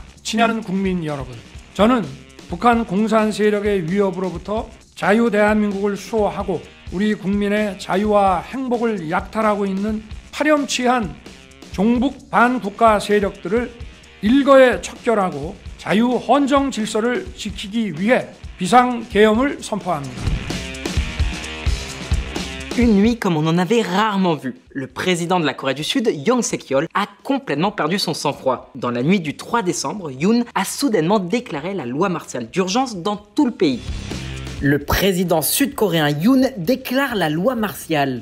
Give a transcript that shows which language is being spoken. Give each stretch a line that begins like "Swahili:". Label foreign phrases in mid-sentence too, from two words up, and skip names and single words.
Korean: 친애하는 국민 여러분, 저는 북한 공산 세력의 위협으로부터 자유 대한민국을 수호하고 우리 국민의 자유와 행복을 약탈하고 있는 파렴치한 종북 반국가 세력들을 일거에 척결하고 자유 헌정 질서를 지키기 위해 비상계엄을 선포합니다.
French: Une nuit comme on en avait rarement vu. Le président de la Corée du Sud, Yoon Suk-yeol, a complètement perdu son sang-froid. Dans la nuit du 3 décembre, Yoon a soudainement déclaré la loi martiale d'urgence dans tout le pays. Le président sud-coréen Yoon déclare la loi martiale.